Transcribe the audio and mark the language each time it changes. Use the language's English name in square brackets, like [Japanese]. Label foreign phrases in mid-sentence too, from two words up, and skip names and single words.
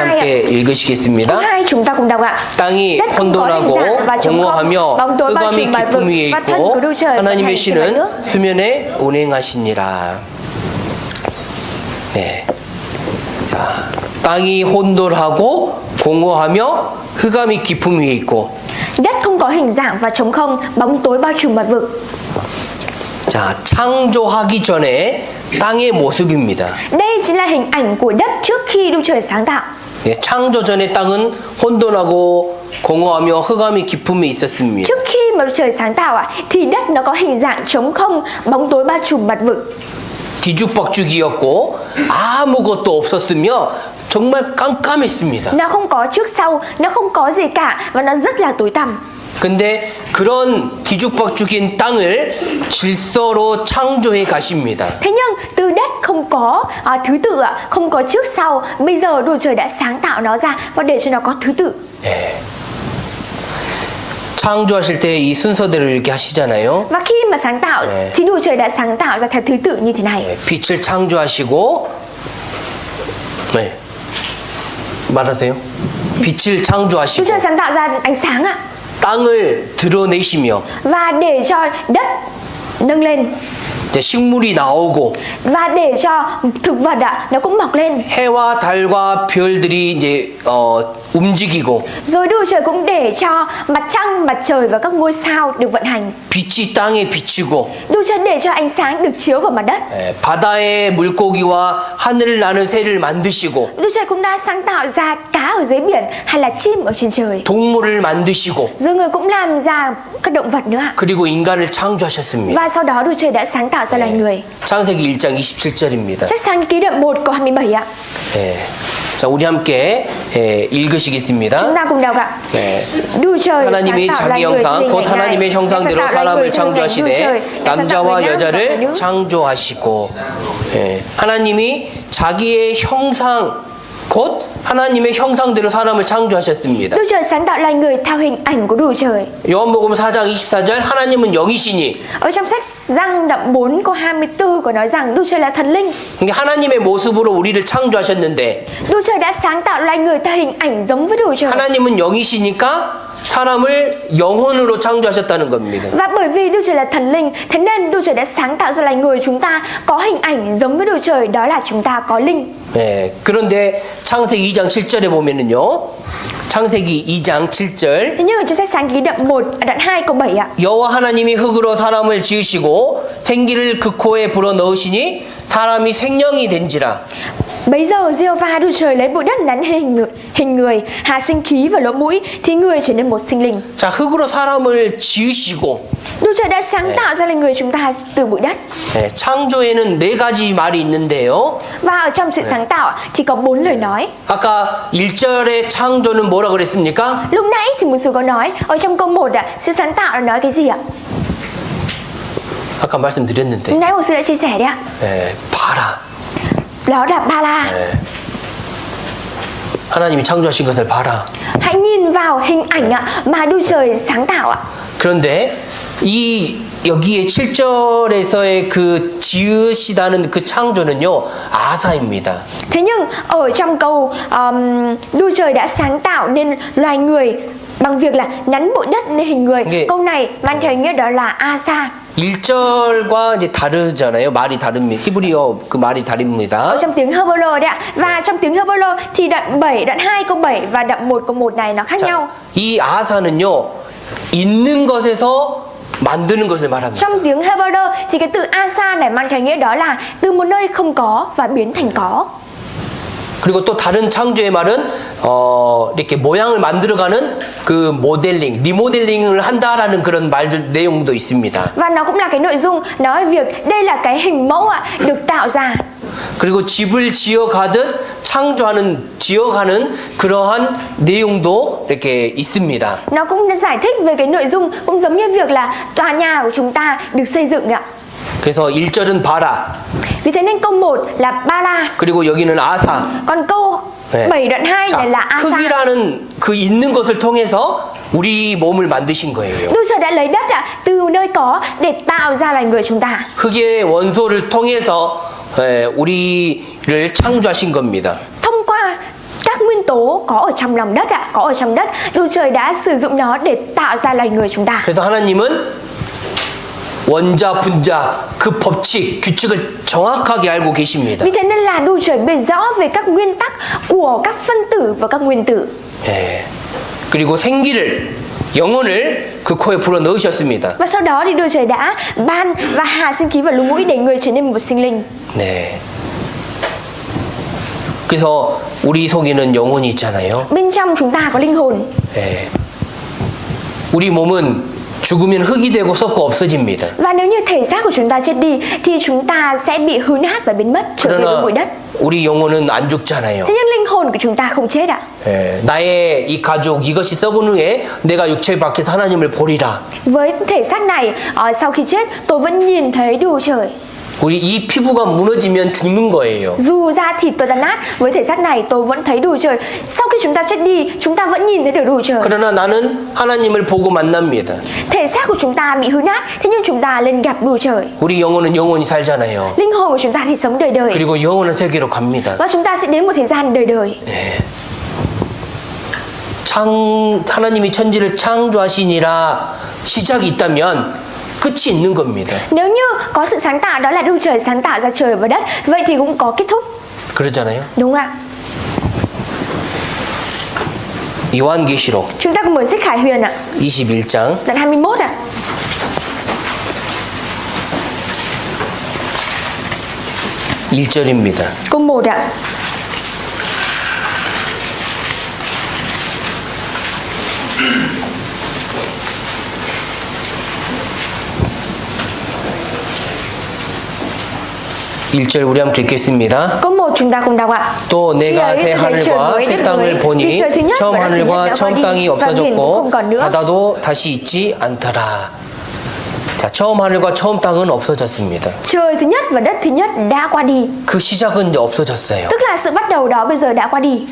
[Vietnamese] câu 2 [Korean] 함께 [Vietnamese] Câu [Korean] 읽으시겠습니다. [Vietnamese] 2 chúng ta cùng đọc ạ. [Korean] 땅이 [Vietnamese] Đất không có hình [Korean] 혼돈하고 [Vietnamese] dạng và trống không, [Korean] 공허하며 [Vietnamese] bóng tối bao [Korean] 흑암이 [Vietnamese] trùm mặt vực [Korean] 깊음 위에 [Vietnamese] và thân [Korean] 있고 [Vietnamese] của đu trời vận [Korean] 하나님의 [Vietnamese] hành trên mặt [Korean] 신은 [Vietnamese] nước. [Korean] 수면에 운행하시니라. 네. 자, 땅이 혼돈하고 공허하며 흑암이 깊음 위에 있고. [Vietnamese] Đất không có hình dạng và trống không, bóng tối bao trùm mặt vực. [Korean] 자, 창조하기 전에 땅의 모습입니다. [Vietnamese] Đây chính là hình ảnh của đất trước khi đu trời sáng tạo. [Korean] 예, 창조 전의 땅은 혼돈하고 공허하며 흑암이 깊음에 있었습니다. [Vietnamese] Trước khi mà đu trời sáng tạo ạ, thì đất nó có hình dạng trống không, bóng tối bao trùm mặt vực. [Korean] 뒤죽박죽이었고 아무것도 없었으며 정말 깜깜했습니다. [Vietnamese] Nó không có trước sau, nó không có gì cả và nó rất là tối tăm. [Korean] 근데 그런 뒤죽박죽인 땅을 질서로 창조해 가십니다. [Vietnamese] Thế nhưng từ đất không có thứ tự ạ, không có trước sau, bây giờ đu trời đã sáng tạo nó ra và để cho nó có thứ tự. [Korean] 예. 창조하실 때 이 순서대로 이렇게 하시잖아요. [Vietnamese] Và khi mà sáng tạo [Korean] 네. [Vietnamese] thì đu trời đã sáng tạo ra theo thứ tự như thế này. [Korean] 예, 빛을 창조하시고 네. 말하세요. 빛을 [Vietnamese] Đu [Korean] 창조하시고 [Vietnamese] trời sáng tạo ra ánh sáng ạ, [Korean] 땅을 드러내시며 [Vietnamese] và để cho đất nâng lên [Korean] 이제 식물이 나오고 [Vietnamese] và để cho thực vật ạ nó cũng mọc lên. [Korean] 해와 달과 별들이 이제 움직이고 [Vietnamese] Rồi đu trời cũng để cho mặt trăng, mặt trời và các ngôi sao được vận hành. [Korean] 빛이 땅에 비치고 [Vietnamese] Đu trời để cho ánh sáng được chiếu vào mặt đất. [Korean] 예, 바다의 물고기와 하늘을 나는 새를 만드시고 [Vietnamese] Đu trời cũng đã sáng tạo ra cá ở dưới biển hay là chim ở trên trời. [Korean] 동물을 만드시고 [Vietnamese] Rồi người cũng làm ra các động vật nữa ạ. [Korean] 그리고 인간을 창조하셨습니다. [Vietnamese] Và sau đó đu trời đã sáng tạo ra loài người. [Korean] 창세기 1장 27절입니다. [Vietnamese] Sách Sáng Ký đoạn 1 câu 27 ạ. [Korean] 예. 자, 우리 함께 [Vietnamese] Chúng [Korean] 읽으시겠습니다. [Vietnamese] ta cùng đọc ạ. [Korean] 예. [Vietnamese] đu trời [Korean] 하나님이 [Vietnamese] sáng tạo [Korean] 자기 [Vietnamese] loài người [Korean] 형상 [Vietnamese] thì [Korean] 곧 [Vietnamese] hình ảnh [Korean] 하나님의 [Vietnamese] Ngài. [Korean] 형상대로 [Vietnamese] Ngài sáng tạo loài [Korean] 사람을 [Vietnamese] người theo hình ảnh đu [Korean] 창조하시되 [Vietnamese] trời. Ngài sáng tạo [Korean] 남자와 [Vietnamese] người nam và người [Korean] 여자를 [Vietnamese] nữ. [Korean] 창조하시고 예. 하나님이 자기의 형상 곧 하나님의 형상대로 사람을 창조하셨습니다. [Vietnamese] Đu trời sáng tạo loài người theo hình ảnh của đu trời. [Korean] 요한복음 4장 24절 하나님은 영이시니 [Vietnamese] Ở trong sách Giăng đoạn 4 câu 24 có nói rằng đu trời là thần linh. [Korean] 그러니까 하나님의 모습으로 우리를 창조하셨는데 [Vietnamese] Đu trời đã sáng tạo loài người theo hình ảnh giống với đu trời. [Korean] 하나님은 영이시니까 사람을 영혼으로 창조하셨다는 겁니다. [Vietnamese] Và bởi vì đu trời là thần linh, thế nên đu trời đã sáng tạo ra loài người chúng ta có hình ảnh giống với đu trời, đó là chúng ta có linh. [Korean] 네, 그런데 창세기 2장 7절에 보면은요. 창세기 2장 7절 [Vietnamese] Thế nhưng ở trong sách Sáng Ký đoạn 1, đoạn 2 câu 7 ạ. [Korean] 여호와 하나님이 흙으로 사람을 지으시고 생기를 그 코에 불어 넣으시니 사람이 생명이 된지라. [Vietnamese] Bấy giờ Giê-hô-va đu trời lấy bụi đất nắn hình người, hạ sinh khí vào lỗ mũi, thì người trở nên một sinh linh. [Korean] 자, 흙으로 사람을 지으시고 [Vietnamese] Đu trời đã sáng tạo ra loài người chúng ta từ bụi đất. [Korean] 네, 창조에는 네 가지 말이 있는데요. [Vietnamese] Và ở trong sự sáng tạo thì có 4 lời nói. [Korean] 아까 1절의 창조는 뭐라 그랬습니까? [Vietnamese] Lúc nãy thì một sư có nói ở trong câu 1 ạ, sự sáng tạo là nói cái gì ạ? [Korean] 아까 말씀드렸는데. [Vietnamese] Nãy một sư đã chia sẻ đấy ạ. [Korean] 네, 봐라. [Vietnamese] Đó là ba la. [Korean] 네. 하나님이 창조하신 것을 봐라. [Vietnamese] Hãy nhìn vào hình ảnh ạ mà đu trời sáng tạo ạ. [Korean] 그런데 이 여기에 7절에서의 그 지으시다는 그 창조는요 아사입니다. [Vietnamese] Thế nhưng ở trong câu đu trời đã sáng tạo nên loài người bằng việc là nắn bụi đất nên hình người. Nghe. Câu này mang theo ý nghĩa đó là Asa. [Korean] 1절과 이제 다르잖아요. 말이 다릅니다. 히브리어 그 말이 다릅니다. [Vietnamese] Ở trong tiếng Hebrew đấy ạ. Và trong tiếng Hebrew thì đoạn 7, đoạn 2 câu 7 và đoạn 1 câu 1 này nó khác nhau. [Korean] 이 아사는요 있는 것에서 만드는 것을 말합니다. [Vietnamese] Trong tiếng Hebrew thì cái từ Asa này mang theo nghĩa đó là từ một nơi không có và biến thành có. [Korean] 그리고 또 다른 창조의 말은 이렇게 모양을 만들어가는 그 모델링, 리모델링을 한다라는 그런 말들 내용도 있습니다. [Vietnamese] Và nó cũng là cái nội dung nói việc đây là cái hình mẫu ạ, được tạo ra. [Korean] 그리고 집을 지어가듯 지어가는 그러한 내용도 이렇게 있습니다. [Vietnamese] Nó cũng giải thích về cái nội dung cũng giống như việc là tòa nhà của chúng ta được xây dựng ạ. [Korean] 그래서 1절은 바라, [Vietnamese] Vì thế nên câu 1 là Ba-la, [Korean] 그리고 여기는 아사. [Vietnamese] còn câu [Korean] 네. [Vietnamese] 7 đoạn 2 này là [Korean] 자, [Vietnamese] Asa. [Korean] 흙이라는 그 있는 것을 통해서 우리 몸을 만드신 거예요. [Vietnamese] Đức Trời đã lấy đất từ nơi có để tạo ra loài người chúng ta. [Korean] 흙의 원소를 통해서 우리를 창조하신 겁니다. [Vietnamese] Thông qua các nguyên tố có ở trong lòng đất có ở trong đất, Đức Trời đã sử dụng nó để tạo ra loài người chúng ta. [Korean] 그래서 하나님은 원자, 분자 그 법칙, 규칙을 정확하게 알고 계십니다. [Vietnamese] Vì thế nên là Đức Trời biết rõ về các nguyên tắc của các phân tử và các nguyên tử. [Korean] 예. 그리고 생기를, 영혼을 그 코에 불어 넣으셨습니다. [Vietnamese] Và sau đó thì Đức Trời đã ban và hạ sinh khí vào lỗ mũi để người trở nên một sinh linh. [Korean] 네. 그래서 우리 속에는 영혼이 있잖아요. [Vietnamese] Bên trong chúng ta có linh hồn. [Korean] 예. 우리 몸은 죽으면 흙이 되고 썩고 없어집니다. [Vietnamese] Và nếu như thể xác của chúng ta chết đi thì chúng ta sẽ bị hư nát và biến mất, trở về với [Korean] 그러나 [Vietnamese] bụi đất. [Korean] 우리 영혼은 안 죽잖아요. [Vietnamese] Thế nhưng linh hồn của chúng ta không chết ạ. [Korean] 예. 나의 이 가죽 이것이 썩은 후에 내가 육체 밖에서 하나님을 보리라. [Vietnamese] Với thể xác này, sau khi chết tôi vẫn nhìn thấy Đức Trời. [Korean] 우리 이 피부가 무너지면 죽는 거예요. [Vietnamese] Dù da thịt tôi đã nát, với thể xác này tôi vẫn thấy Đức Trời. Sau khi chúng ta chết đi, chúng ta vẫn nhìn thấy được Đức Trời. [Korean] 그러나 나는 하나님을 보고 만납니다. [Vietnamese] Thể xác của chúng ta bị hư nát, thế nhưng chúng ta lên gặp Đức Trời. [Korean] 우리 영혼은 영원히 살잖아요. [Vietnamese] Linh hồn của chúng ta thì sống đời đời. [Korean] 그리고 영원한 세계로 갑니다. [Vietnamese] Và chúng ta sẽ đến một thời gian đời đời. [Korean] 하나님이 천지를 창조하시니라 시작이 있다면 끝이 있는 겁니다. [Vietnamese] Nếu như có sự sáng tạo, đó là Đức Trời sáng tạo ra trời và đất, vậy thì cũng có kết thúc. [Korean] 그러잖아요. [Vietnamese] Đúng ạ. [Korean] 요한계시록 [Vietnamese] Chúng ta cùng mở sách Khải Huyền ạ, [Korean] 21장 [Vietnamese] đoạn 21 ạ. [Korean] 1절입니다. [Vietnamese] Câu 1 ạ. [Korean] 일절 우리 함께 읽겠습니다. [Vietnamese] Câu 1 chúng ta cùng đọc ạ. [Korean] 또 내가 새 하늘과 새 땅을 보니 처음 하늘과 처음 땅이 없어졌고 바다도 다시 있지 않더라. 자, 처음 하늘과 처음 땅은 없어졌습니다. [Vietnamese] Trời thứ nhất và đất thứ nhất đã qua đi. [Korean] 그 시작은 이제 없어졌어요. [Vietnamese] Tức là sự bắt đầu đó bây giờ đã qua đi.